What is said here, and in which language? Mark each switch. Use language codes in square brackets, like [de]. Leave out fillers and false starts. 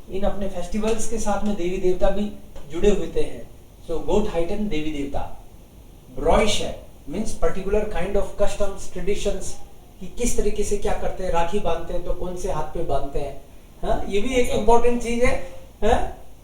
[hi] इन अपने फेस्टिवल्स के साथ में देवी देवता भी जुड़े होते हैं. सो Gottheiten देवी देवता. [en] Bräuche means particular kind of customs, traditions. [hi] कि किस तरीके से क्या करते हैं. राखी बांधते हैं तो कौन से हाथ पे बांधते हैं. हाँ, ये भी एक इम्पोर्टेंट चीज है. हाँ?